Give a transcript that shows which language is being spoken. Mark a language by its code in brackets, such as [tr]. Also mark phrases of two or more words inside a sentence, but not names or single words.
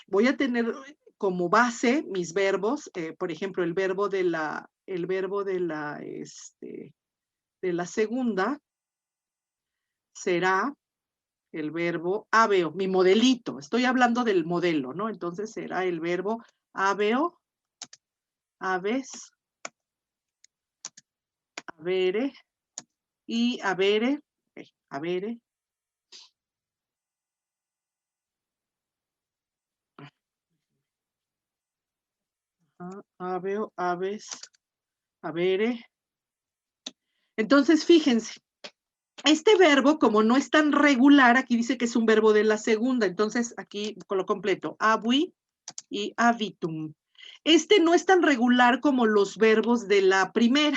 [es] Voy a tener como base mis verbos, por ejemplo, el verbo de la segunda será el verbo habeo, mi modelito. Estoy hablando del modelo, ¿no? Entonces será el verbo [la] habeo, habes, habere [es] y [la] habere, habere. Habeo, habes, habere. [es] Entonces, fíjense, este verbo, como no es tan regular, aquí dice que es un verbo de la segunda, entonces aquí lo completo, abui y habitum. Este no es tan regular como los verbos de la primera.